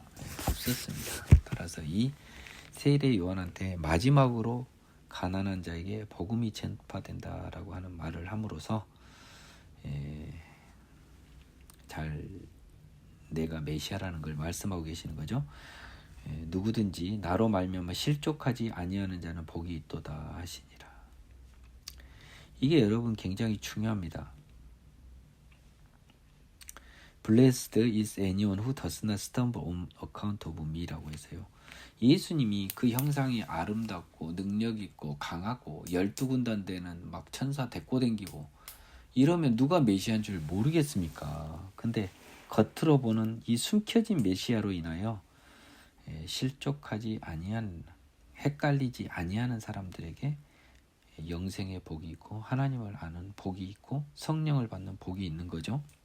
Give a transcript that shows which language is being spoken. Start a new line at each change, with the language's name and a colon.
Korean: 네, 없었습니다. 따라서 이 세례 요한한테 마지막으로 가난한 자에게 복음이 전파된다라고 하는 말을 함으로써 잘 내가 메시아라는 걸 말씀하고 계시는 거죠. 누구든지 나로 말미암아 실족하지 아니하는 자는 복이 있도다 하시니라. 이게 여러분 굉장히 중요합니다.
English: Blessed is anyone who does not stumble on account of me라고
Korean: 해서요. 예수님이 그 형상이 아름답고 능력 있고 강하고 12군단 되는 막 천사 데리고 댕기고 이러면 누가 메시아인 줄 모르겠습니까? 근데 겉으로 보는 이 숨겨진 메시아로 인하여 실족하지 아니한, 헷갈리지 아니하는 사람들에게 영생의 복이 있고 하나님을 아는 복이 있고 성령을 받는 복이 있는 거죠.